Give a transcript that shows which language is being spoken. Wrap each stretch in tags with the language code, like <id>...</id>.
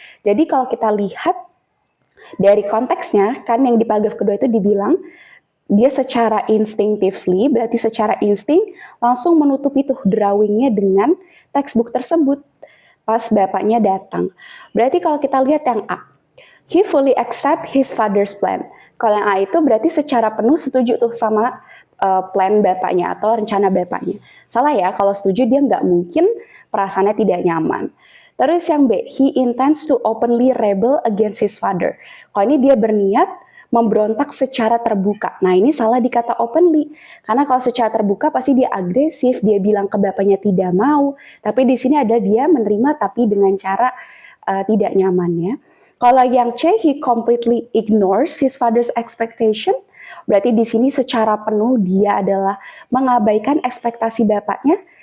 <id>Jadi kalau kita lihat dari konteksnya, kan yang di paragraf kedua itu dibilang, dia secara instinctively, berarti secara insting, langsung menutupi tuh drawingnya dengan textbook tersebut pas bapaknya datang. Berarti kalau kita lihat yang A,</id> <en>he fully accept his father's plan.</en> <id>Kalau yang A itu berarti secara penuh setuju tuh sama plan bapaknya atau rencana bapaknya. Salah ya, kalau setuju dia nggak mungkin perasaannya tidak nyaman. Terus yang B,</id> <en>he intends to openly rebel against his father.</en> <id>Kalau ini dia berniat memberontak secara terbuka. Nah ini salah di kata openly, karena kalau secara terbuka pasti dia agresif, dia bilang ke bapaknya tidak mau, tapi di sini ada dia menerima tapi dengan cara tidak nyaman ya. Kalau yang C,</id> <en>he completely ignores his father's expectation,</en> <id>berarti di sini secara penuh dia adalah mengabaikan ekspektasi bapaknya.</id>